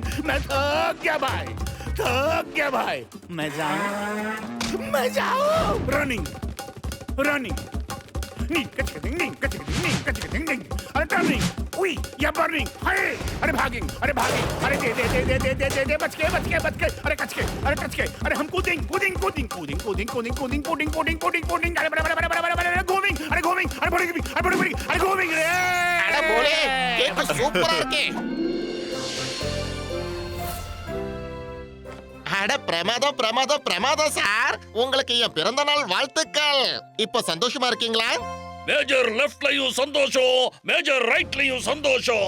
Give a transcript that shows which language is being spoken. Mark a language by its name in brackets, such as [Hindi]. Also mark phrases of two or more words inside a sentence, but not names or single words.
[Hindi] मैं थक गया भाई, मैं जाऊं [English] running running, [Hindi] अरे टर्निंग, उई या बर्निंग, अरे भागिंग, अरे दे बच के, अरे कच के, अरे हम कूदिंग, अरे बड़े घूमिंग, अरे घूमिंग रे, [Tamil] அட போலே, கேக்க சூப்பரா இருக்கே. அட பிரமாதம் சார். உங்களுக்கு என் பிறந்த நாள் வாழ்த்துக்கள். இப்ப சந்தோஷமா இருக்கீங்களா? மேஜர் லெஃப்ட்லயும் சந்தோஷம், மேஜர் ரைட்லயும் சந்தோஷம்.